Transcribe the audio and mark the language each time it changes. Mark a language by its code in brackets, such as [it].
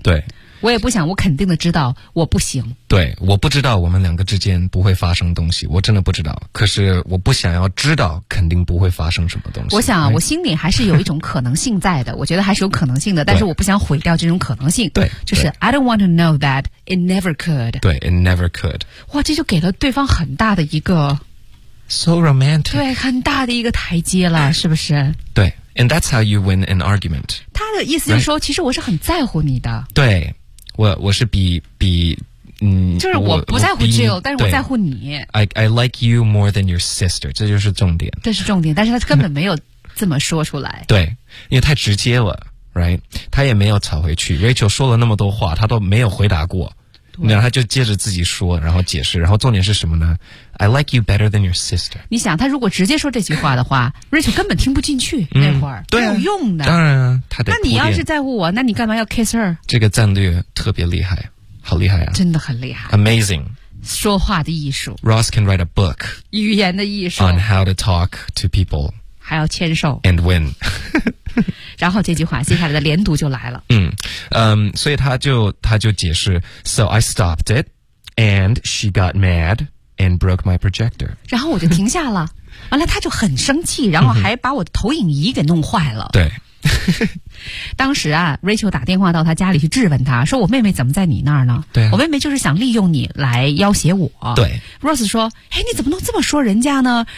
[zh] 对，我也不想我肯定的知道我不行。对，我不知道我们两个之间不会发生东西，我真的不知道。可是我不想要知道肯定不会发生什么东西。我想、啊哎、我心里还是有一种可能性在的，我觉得还是有可能性的，但是我不想毁掉这种可能性。对， [en] 就是 I don't want to know that it never could。对， it never could。 [zh] 哇，这就给了对方很大的一个 [en] So romantic。 [zh] 对，很大的一个台阶了，是不是？ [en] 对。And that's how you win an argument. [zh] 他的意思就是说、right? 其实我是很在乎你的。对。我是比就是我不在乎 Jill， 但是我在乎你。 [en] I like you more than your sister. 这就是重点。 [zh] 这是重点，但是他根本没有这么说出来。对。因为太直接了 ,right? 他也没有吵回去。 Rachel 说了那么多话他都没有回答过。然后他就接着自己说然后解释，然后重点是什么呢？ [en] I like you better than your sister。 [zh] 你想他如果直接说这句话的话Rachel 根本听不进去那会儿、对、啊、没有用的。当然啊，他得铺垫。那你要是在乎我，那你干嘛要 kiss her？这个战略特别厉害，好厉害啊，真的很厉害。 [en] Amazing。 [zh] 说话的艺术。 [en] Ross can write a book。 [zh] 语言的艺术。 [en] On how to talk to people。 [zh] 还要牵手。 [en] And win。 [zh] 然后这句话接下来的连读就来了。 [en] 所以他就解释 So I stopped it and she got mad and broke my projector。 [zh] 然后我就停下了完了他就很生气，然后还把我的投影仪给弄坏了。对。当时啊 Rachel 打电话到他家里去质问他说我妹妹怎么在你那儿呢？对、啊、我妹妹就是想利用你来要挟我。对。 Rose 说哎，你怎么能这么说人家呢？